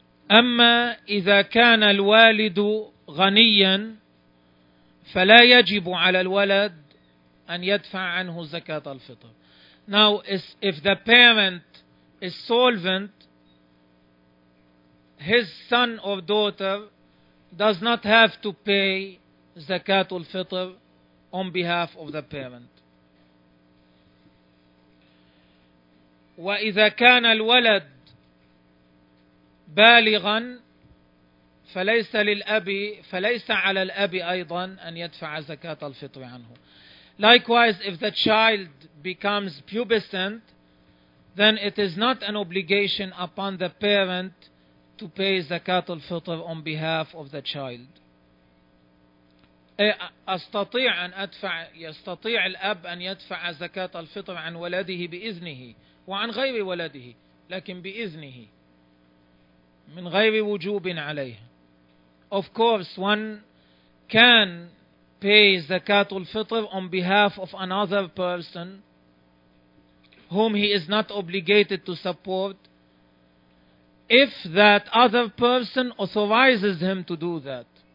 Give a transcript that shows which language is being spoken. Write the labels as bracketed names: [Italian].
[Arabic] أما إذا كان الوالد غنيا فلا يجب على الولد أن يدفع عنه زكاة الفطر. [English] Now, if the parent is solvent, his son or daughter does not have to pay Zakatul Fitr on behalf of the parent. [Arabic] وإذا كان الولد بالغا فليس للأبي فليس على الأبي أيضا أن يدفع زكاة الفطر عنه. [English] Likewise, if the child becomes pubescent, then it is not an obligation upon the parent to pay zakat al-fitr on behalf of the child. [Arabic] أستطيع أن أدفع، يستطيع الأب أن يدفع زكاة الفطر عن ولده بإذنه وعن غير ولده، لكن بإذنه من غير وجوب عليه. [English] Of course, one can pay zakat al-fitr on behalf of another person whom he is not obligated to support if that other person authorizes him to do that.